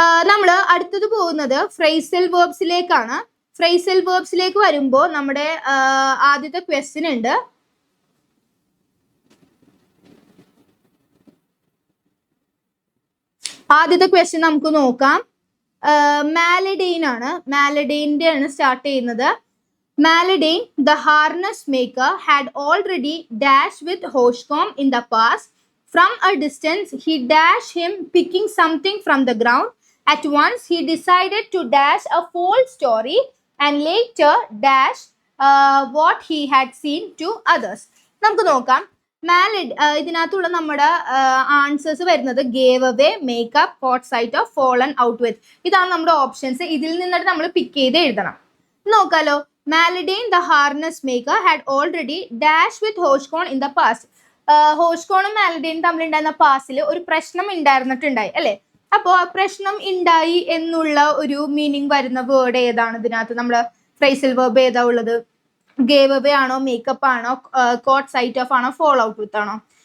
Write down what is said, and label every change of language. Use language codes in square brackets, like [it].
[ml] നമ്മൾ അടുത്തത് പോകുന്നത് ഫ്രേസൽ വേർബ്സിലേക്കാണ്. ഫ്രേസൽ വേർബ്സിലേക്ക് വരുമ്പോൾ നമ്മുടെ ആദ്യത്തെ ക്വസ്റ്റ്യൻ ഉണ്ട്. ആദ്യത്തെ ക്വസ്റ്റ്യൻ നമുക്ക് നോക്കാം. മാലഡെയിൻ ആണ്. മാലഡെയിൻ്റെ ആണ് സ്റ്റാർട്ട് ചെയ്യുന്നത്. [en] Maladine, the harness maker, had already dashed with Hoshcomb in the past. From a distance, he dashed him, picking something from the ground. At once, he decided to dash a false story and later dash what he had seen to others. [ml] നമുക്ക് നോക്കാം. ഇതിനകത്തുള്ള നമ്മുടെ answers വരുന്നത് gave away, makeup, coat site of, fallen out with. ഇതാണ് നമ്മുടെ options. ഇതിൽ നിന്നിട്ട് നമ്മൾ പിക്ക് ചെയ്ത് എഴുതണം. നോക്കാലോ. [en] Maladine, the harness maker, had already dashed with Hoshcomb in the past. [ml] ഹോഷ്കോണും മാലഡീനും തമ്മിലുണ്ടായിരുന്ന പാസ്റ്റിൽ ഒരു പ്രശ്നം ഉണ്ടായിരുന്നിട്ടുണ്ടായി അല്ലേ? അപ്പോൾ ആ പ്രശ്നം ഉണ്ടായി എന്നുള്ള ഒരു മീനിങ് വരുന്ന വേർഡ് ഏതാണ് ഇതിനകത്ത്? നമ്മുടെ ഫ്രേസൽ വേർബ് ഏതാ ഉള്ളത്? ഗേവ് അവേ ആണോ, മേക്കപ്പ് ആണോ, കോട്ട് സൈറ്റ് ഓഫ് ആണോ, ഫോൾ ഔട്ട് വിത്ത് ആണോ?